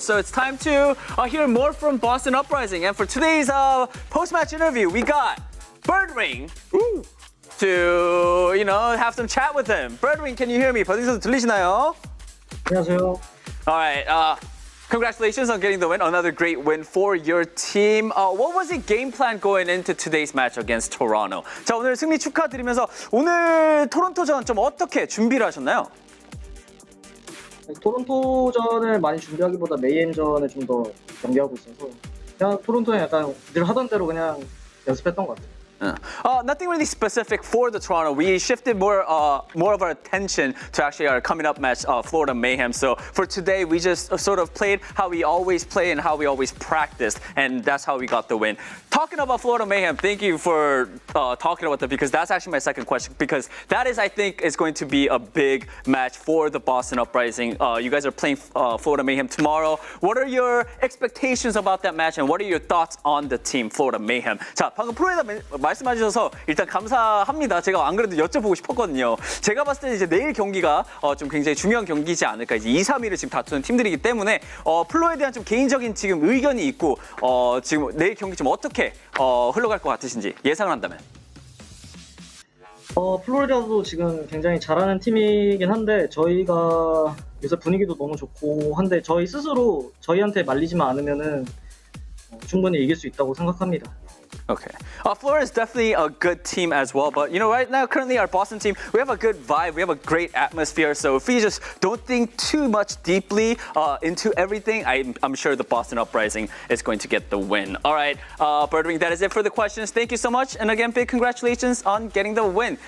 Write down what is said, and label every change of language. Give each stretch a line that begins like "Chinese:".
English: So it's time to hear more from Boston Uprising. And for today's post-match interview, we got Birdwing to, you know, have some chat with him. Birdwing, can you hear me?
Korean: 버디서 들리시나요? 안녕하세요.
English: All right. Congratulations on getting the win. Another great win for your team. What was the game plan going into today's match against Toronto?
Korean: 자, 오늘 승리 축하드리면서 오늘 토론토전 좀 어떻게 준비를 하셨나요? 토론토전을 많이 준비하기보다 메이엠전을 좀 더 경기하고 있어서 그냥 토론토는 약간 늘 하던 대로 그냥 연습했던 것 같아요.
English: Nothing really specific for the Toronto. We shifted more of our attention to actually our coming up match, Florida Mayhem. So for today, we just sort of played how we always play and how we always practiced, and that's how we got the win. Talking about Florida Mayhem, thank you for talking about that, because that's actually my second question, because that is, I think, is going to be a big match for the Boston Uprising. You guys are playing Florida Mayhem tomorrow. What are your expectations about that match, and what are your thoughts on the team, Florida Mayhem?
Korean: 자, 방금 프로에다 말씀하셔서 일단 감사합니다. 제가 안 그래도 여쭤보고 싶었거든요. 제가 봤을 때 이제 내일 경기가 좀 굉장히 중요한 경기지 않을까. 이제 2, 3위를 지금 다투는 팀들이기 때문에 플로에 대한 좀 개인적인 지금 의견이 있고 지금 내일 경기 좀 어떻게 흘러갈 것 같으신지 예상을 한다면. 플로리다도 지금 굉장히 잘하는 팀이긴 한데 저희가 요새 분위기도 너무 좋고 한데 저희 스스로 저희한테 말리지만 않으면은 충분히 이길 수 있다고 생각합니다.
English: Okay. Florida is definitely a good team as well, but you know, right now, currently our Boston team, we have a good vibe, we have a great atmosphere, so if we just don't think too much deeply into everything, I'm sure the Boston Uprising is going to get the win. All right, Birdwing, that is it for the questions. Thank you so much, and again, big congratulations on getting the win.